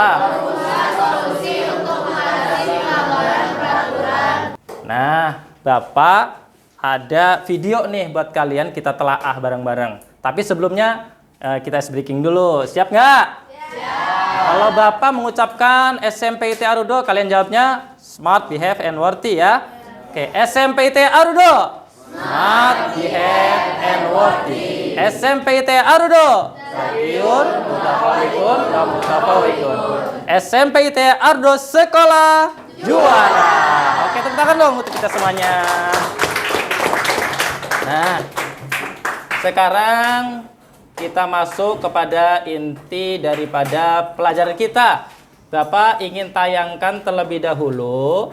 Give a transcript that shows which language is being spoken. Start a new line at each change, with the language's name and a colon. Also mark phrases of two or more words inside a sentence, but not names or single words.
Indonesian: Merumuskan solusi untuk mengatasi pelanggaran peraturan. Nah, Bapak ada video nih buat kalian kita telaah bareng-bareng. Tapi sebelumnya kita breaking dulu. Siap nggak? Kalau Bapak mengucapkan SMPIT Arudo, kalian jawabnya
English: smart, behave, and worthy
Indonesian: ya. Oke, SMPIT Arudo.
English: Smart, behave, and worthy.
Indonesian: SMPIT Arudo.
Arabic: ذكيون، متفوقون، متفوقون.
Indonesian: SMPIT Arudo sekolah juara. Oke, tepuk tangan dong untuk kita semuanya. Nah, sekarang kita masuk kepada inti daripada pelajaran kita. Bapak ingin tayangkan terlebih dahulu.